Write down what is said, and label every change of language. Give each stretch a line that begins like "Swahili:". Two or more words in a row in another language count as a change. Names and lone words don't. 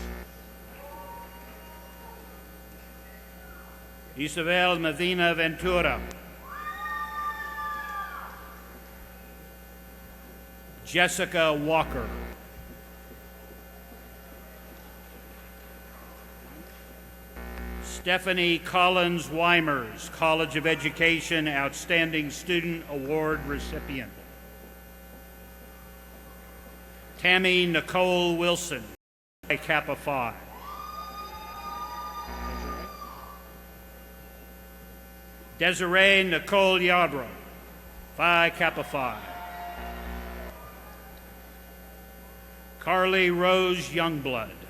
English: Isabel Medina Ventura, Jessica Walker, Stephanie Collins Weimers, College of Education Outstanding Student Award recipient. Tammy Nicole Wilson, Phi Kappa Phi. Desiree Nicole Yadro, Phi Kappa Phi. Carly Rose Youngblood.